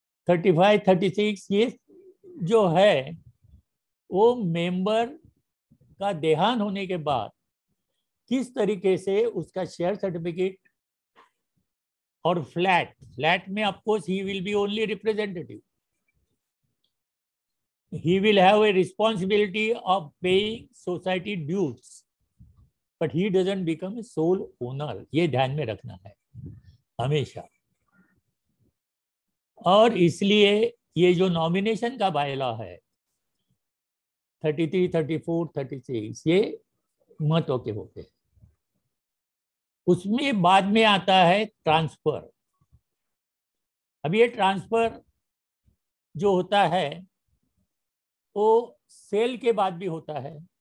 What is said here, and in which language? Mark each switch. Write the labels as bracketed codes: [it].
[hi] 35, 36 ये जो है वो मेंबर का देहांत होने के बाद किस तरीके से उसका शेयर सर्टिफिकेट और फ्लैट में [en] Of course he will be only representative. he will have a responsibility of paying society dues, but he doesn't become a sole owner. [hi] ये ध्यान में रखना है हमेशा. और इसलिए ये जो नॉमिनेशन का बायलॉ है 33, 34, 36 ये महत्व के होते हैं. उसमें बाद में आता है ट्रांसफर. अब ये ट्रांसफर जो होता है वो सेल के बाद भी होता है.